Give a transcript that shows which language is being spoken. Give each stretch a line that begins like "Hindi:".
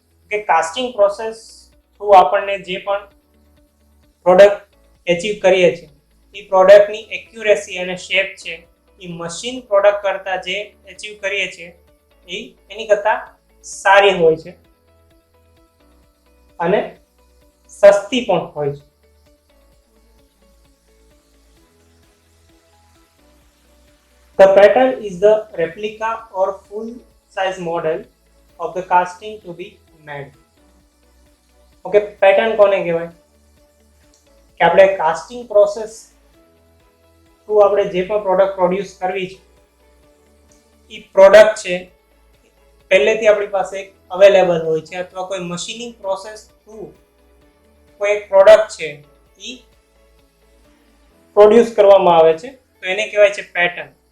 Gujarati: કે casting process through આપણને જે પણ પ્રોડક્ટ અચીવ કરીએ છીએ એ પ્રોડક્ટની એક્યુરેસી અને શેપ છે એ મશીન પ્રોડક્ટ કરતાં જે અચીવ કરીએ છીએ એની કરતાં સારી હોય છે અને સસ્તી પણ હોય છે.
English: The pattern is the replica or full size model of the casting to be made.
Gujarati: Okay, pattern કોને કહેવાય કે આપણે કાસ્ટિંગ પ્રોસેસ થ્રુ આપણે જે પણ પ્રોડક્ટ પ્રોડ્યુસ કરવી છે એ પ્રોડક્ટ છે પહેલેથી આપણી પાસે એક અવેલેબલ હોય છે અથવા કોઈ મશીનિંગ પ્રોસેસ થ્રુ કોઈ એક પ્રોડક્ટ છે એ પ્રોડ્યુસ કરવામાં આવે છે તો એને કહેવાય છે પેટર્ન.